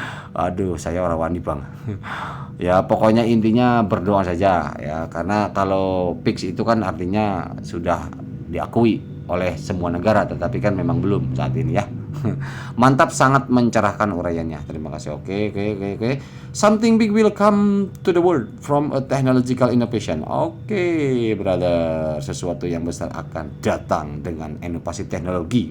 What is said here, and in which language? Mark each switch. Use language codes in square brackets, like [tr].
[id] Aduh, saya orang wani bang. Ya pokoknya intinya berdoa saja ya, karena kalau fix itu kan artinya sudah diakui oleh semua negara, tetapi kan memang belum saat ini ya. Mantap, sangat mencerahkan uraiannya. Terima kasih. Oke. [en] Something big will come to the world from a technological innovation. Oke, brother. [id] Sesuatu yang besar akan datang dengan inovasi teknologi.